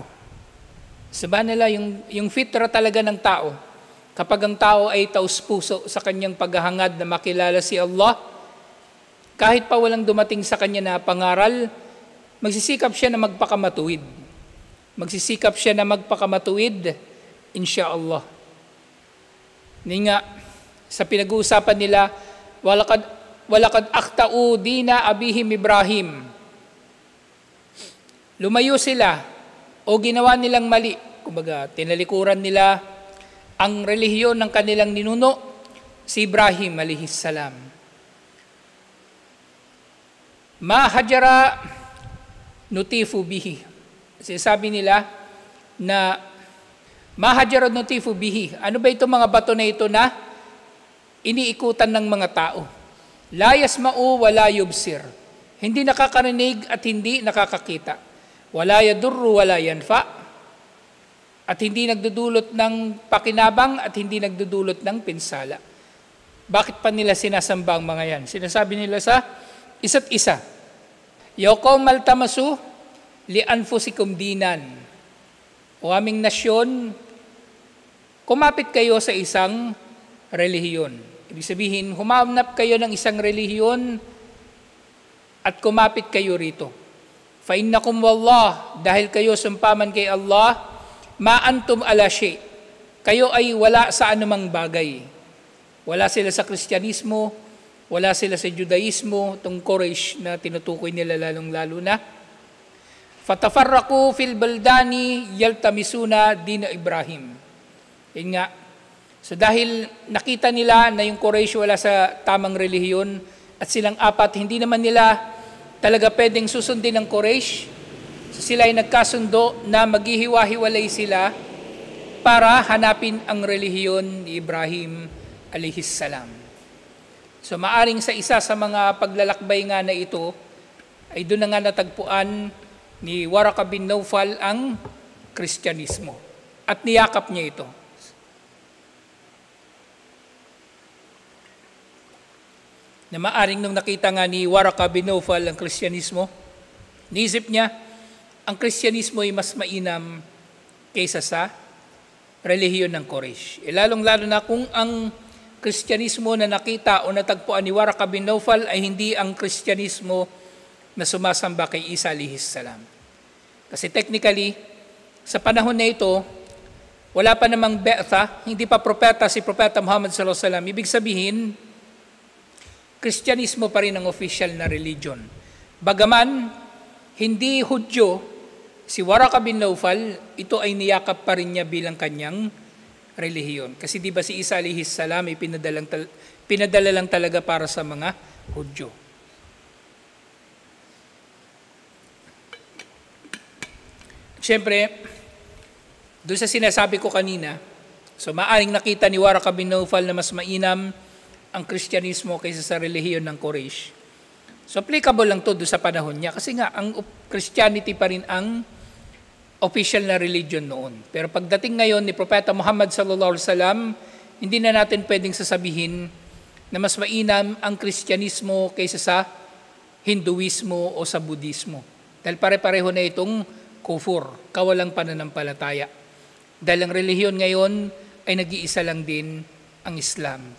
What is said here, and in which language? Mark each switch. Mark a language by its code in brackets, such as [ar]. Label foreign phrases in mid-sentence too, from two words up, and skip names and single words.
[tl] Sabi nila, yung fitra talaga ng tao, kapag ang tao ay taus-puso sa kanyang paghahangad na makilala si Allah, kahit pa walang dumating sa kanya na pangaral, magsisikap siya na magpakamatuwid. Magsisikap siya na magpakamatuwid, [ar] insyaallah. [tl] Hindi nga, sa pinag-uusapan nila, [ar] walakad akhta'u dina abihim Ibrahim. [tl] Lumayo sila o ginawa nilang mali. Kumbaga, tinalikuran nila ang relihiyon ng kanilang ninuno, si Ibrahim [ar] alayhis salam. Ma hajara nutifu bihi. [tl] Sabi nila na [ar] ma hajara nutifu bihi. [tl] Ano ba itong mga bato na ito na iniikutan ng mga tao? [ar] La yasma'u wa la yubsir. [tl] Hindi nakakarinig at hindi nakakakita. [ar] Wala yadurru wa la yanfa. [tl] At hindi nagdudulot ng pakinabang at hindi nagdudulot ng pinsala. Bakit pa nila sinasamba ang mga yan? Sinasabi nila sa isa't isa. [ar] Yaqawm maltamasu li anfusikum dinan. [tl] O aming nasyon, kumapit kayo sa isang relihiyon. Ibig sabihin, humanap kayo ng isang relihiyon at kumapit kayo rito. [ar] Fa innakum wallah, [tl] dahil kayo sumpaman kay Allah, [ar] ma antum ala shay. [tl] Kayo ay wala sa anumang bagay. Wala sila sa Kristyanismo, wala sila sa Judaismo, itong Quraysh na tinutukoy nila lalong-lalo na. [ar] Fatafarraqu fil baldani yaltamisuna dina Ibrahim. [tl] Yun nga. So dahil nakita nila na yung Quraysh wala sa tamang relihiyon at silang apat, hindi naman nila talaga pwedeng susundin ng Quraysh. So sila ay nagkasundo na maghihiwa-hiwalay sila para hanapin ang relihiyon ni Ibrahim [ar] alayhis salam. [tl] So maaring sa isa sa mga paglalakbay nga na ito, ay doon na nga natagpuan ni Waraka bin Nawfal ang Kristyanismo at niyakap niya ito. Na maaring nung nakita nga ni Waraka bin Nawfal ang Kristyanismo, niisip niya, ang Kristyanismo ay mas mainam kaysa sa relihiyon ng Quraysh. Lalong-lalo na kung ang Kristyanismo na nakita o natagpuan ni Waraka bin Nawfal ay hindi ang Kristyanismo na sumasamba kay Isa [ar] alayhis salam. [tl] Kasi technically, sa panahon na ito, wala pa namang be'tha, hindi pa propeta si Propeta Muhammad [ar] sallallahu alaihi wasallam. [tl] Ibig sabihin, Kristyanismo pa rin ang official na religion. Bagaman, hindi Hudyo, si Waraka bin Nawfal, ito ay niyakap pa rin niya bilang kanyang relihiyon. Kasi di ba si Isa [ar] alayhis salam [tl] ay pinadala lang talaga para sa mga Hudyo. Siyempre, doon sa sinasabi ko kanina, so maaring nakita ni Waraka bin Nawfal na mas mainam ang Kristyanismo kaysa sa relihiyon ng Quraysh. So applicable lang to doon sa panahon niya kasi nga ang Christianity pa rin ang official na religion noon. Pero pagdating ngayon ni Propeta Muhammad [ar] sallallahu alaihi wasallam, [tl] hindi na natin pwedeng sasabihin na mas mainam ang Kristyanismo kaysa sa Hinduismo o sa Budismo. Dahil pare-pareho na itong kufur, kawalang pananampalataya. Dahil ang relihiyon ngayon ay nag-iisa lang din ang Islam.